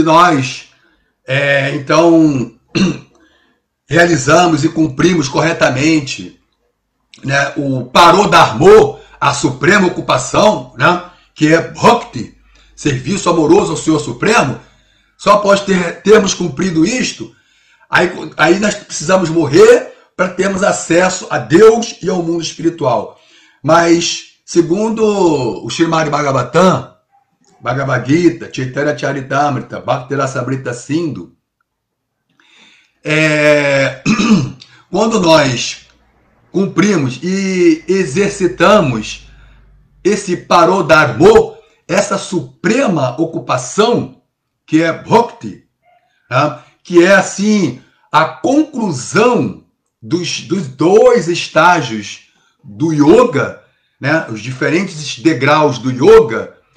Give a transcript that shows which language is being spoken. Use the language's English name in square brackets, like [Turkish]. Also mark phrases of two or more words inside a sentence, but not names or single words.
[Portuguese] nós então realizamos e cumprimos corretamente, né, o Parodharmo, a suprema ocupação, né, que é Bhakti, serviço amoroso ao Senhor Supremo, só após termos cumprido isto, aí nós precisamos morrer para termos acesso a Deus e ao mundo espiritual. Mas, segundo o Srimad Bhagavatam, Bhagavad Gita, Chaitanya Charitamrita, Bhakti Rasamrita Sindhu, quando nós cumprimos e exercitamos esse Parodharmo, essa suprema ocupação, que é Bhakti, que é assim a conclusão dos dois estágios do yoga, né, os diferentes degraus do yoga,